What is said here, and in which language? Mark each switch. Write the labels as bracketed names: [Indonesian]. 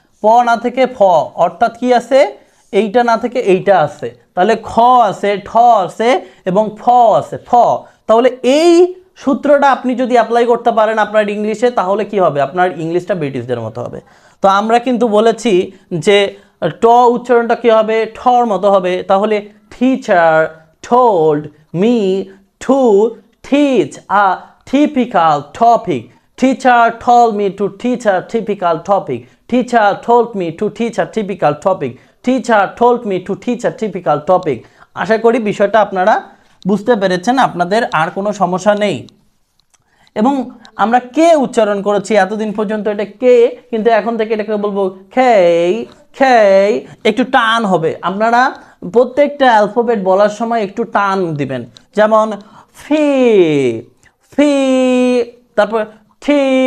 [Bangla] প না থেকে ফ, অর্থাৎ কি আছে, এইটা না থেকে এইটা আছে, তাহলে খ আছে, ঠ আছে এবং ফ আছে, ফ। তাহলে এই সূত্রটা আপনি যদি অ্যাপ্লাই করতে পারেন আপনার ইংলিশে, তাহলে কি হবে, আপনার ইংলিশটা ব্রিটিশদের মতো হবে। তো আমরা কিন্তু বলেছি যে ট উচ্চারণটা কি হবে, ঠর মতো হবে। তাহলে [English] Teacher told me to teach a typical topic. Teacher told me to teach a typical topic. Teacher told me to teach a typical topic. Teacher told me to teach a typical topic. [Bangla] আশা করি বিষয়টা আপনারা বুঝতে পেরেছেন, আপনাদের আর কোনো সমস্যা নেই। এবং আমরা কে উচ্চারণ করেছি এতদিন পর্যন্ত, এটা কে, কিন্তু এখন থেকে এটাকে বলবো খেই খেই একটু টান হবে, আপনারা প্রত্যেকটা অ্যালফাবেট বলার সময় একটু টান দিবেন, যেমন ফি ফি, তারপর ঠি